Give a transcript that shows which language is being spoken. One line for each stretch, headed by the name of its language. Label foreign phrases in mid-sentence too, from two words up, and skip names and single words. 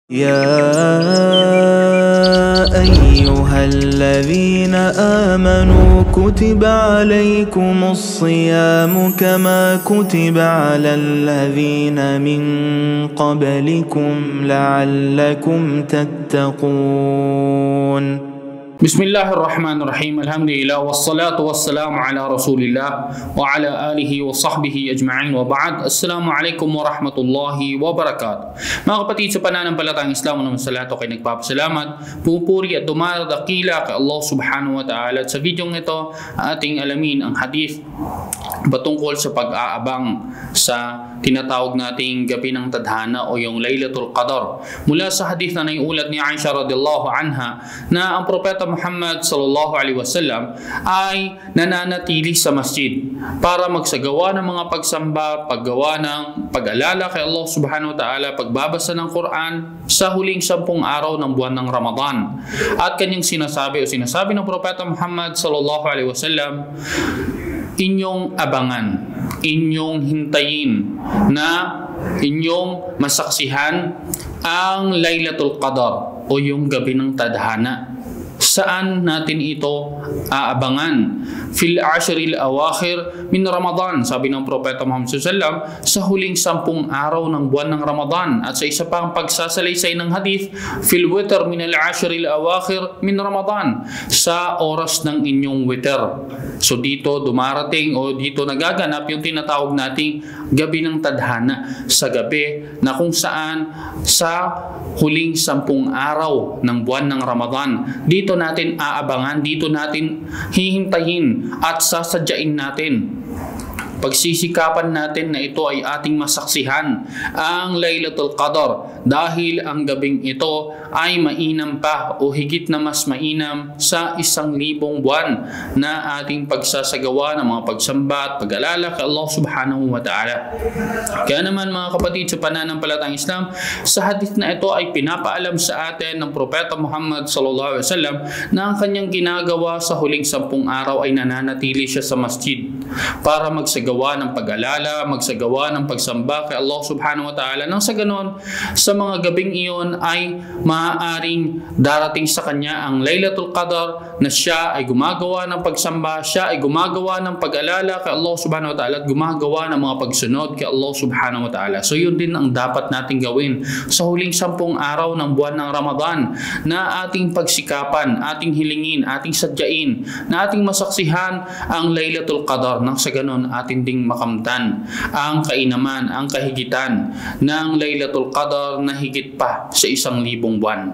Arabic: يا أيها الذين آمنوا كتب عليكم الصيام كما كتب على الذين من قبلكم لعلكم تتقون. بسم الله الرحمن الرحيم. الحمد لله والصلاة والسلام على رسول الله وعلى آله وصحبه أجمعين وبعد. السلام عليكم ورحمة الله وبركاته.
Filipino: Mga kapatid, sa pananampalatayang Islam naman sa lahat ay nagpapasalamat, pupuri at dumadakila kay Allah
Arabic: سبحانه وتعالى.
Filipino: At sa videong ito, ating alamin ang hadith patungkol sa pag-aabang sa tinatawag nating gabi ng tadhana o yung Laylatul Qadar. Mula sa hadith na naiulat ni Aisha
Arabic: رضي الله عنها
Filipino: na ang Propeta Muhammad
Arabic: صلى الله عليه وسلم
Filipino: ay nananatili sa masjid para magsagawa ng mga pagsamba, paggawa ng pag-alala kay Allah
Arabic: سبحانه وتعالى,
Filipino: pagbabasa ng Quran sa huling 10 araw ng buwan ng Ramadan. At kanyang sinasabi ng Propeta Muhammad
Arabic: صلى الله عليه وسلم,
Filipino: inyong abangan, inyong hintayin na inyong masaksihan ang Laylatul Qadar o yung gabi ng tadhana. Saan natin ito aabangan?
Arabic: في العشر الأواخر من رمضان,
Filipino: sabi ng Propeta Muhammad
Arabic: صلى الله عليه وسلم,
Filipino: sa huling 10 araw ng buwan ng Ramadan. At sa isa pang pagsasalaysay ng hadith,
Arabic: في الوتر من العشر الأواخر من رمضان,
Filipino: sa oras ng inyong witr. So dito dumarating o dito nagaganap yung tinatawag nating gabi ng tadhana, sa gabi na kung saan sa huling 10 araw ng buwan ng Ramadan. Dito natin aabangan, dito natin hihintayin at sasadyain natin, pagsisikapan natin na ito ay ating masaksihan ang Laylatul Qadar, dahil ang gabing ito ay mainam pa o higit na mas mainam sa 1,000 buwan na ating pagsasagawa ng mga pagsamba at pag-alala kay Allah
Arabic: سبحانه وتعالى.
Filipino: Kaya naman mga kapatid, sa pananampalatayang Islam, sa hadith na ito ay pinapaalam sa atin ng Propeta Muhammad
Arabic: صلى الله عليه وسلم
Filipino: na ang kanyang ginagawa sa huling 10 araw ay nananatili siya sa masjid para magsagawa ng pag-alala, magsagawa ng pagsamba kay Allah
Arabic: سبحانه وتعالى.
Filipino: Nang sa ganon, sa mga gabing iyon ay maaaring darating sa kanya ang Laylatul Qadar na siya ay gumagawa ng pagsamba, siya ay gumagawa ng pag-alala kay Allah
Arabic: سبحانه وتعالى
Filipino: at gumagawa ng mga pagsunod kay Allah
Arabic: سبحانه وتعالى.
Filipino: So yun din ang dapat nating gawin sa huling 10 araw ng buwan ng Ramadan, na ating pagsikapan, ating hilingin, ating sadyain, na ating masaksihan ang Laylatul Qadar. Nang sa ganon, ating ding makamtan ang kainaman, ang kahigitan ng Laylatul Qadar na higit pa sa 1,000 buwan.